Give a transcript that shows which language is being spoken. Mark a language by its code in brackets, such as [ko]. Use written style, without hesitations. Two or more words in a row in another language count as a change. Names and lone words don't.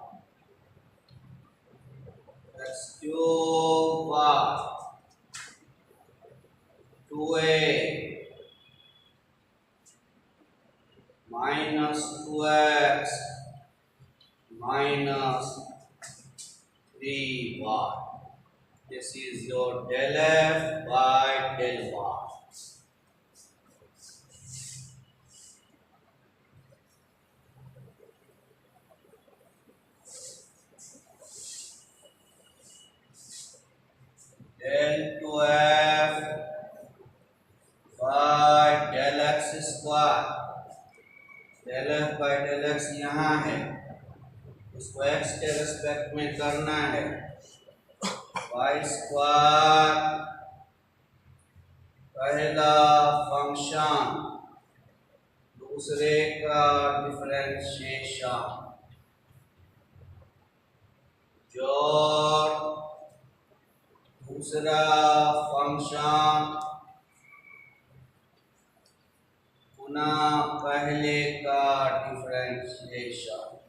[en] x cube y 2a minus 2x minus 3y. This is your del f by del y. Del 2f by del x square. del f by del x [hi] यहाँ है, इसको x के रेस्पेक्ट में करना है। [en] y square [hi] पहला फंक्शन दूसरे का डिफरेंशिएशन, जोड़ दूसरा फंक्शन पुनः पहले का डिफरेंशिएशन।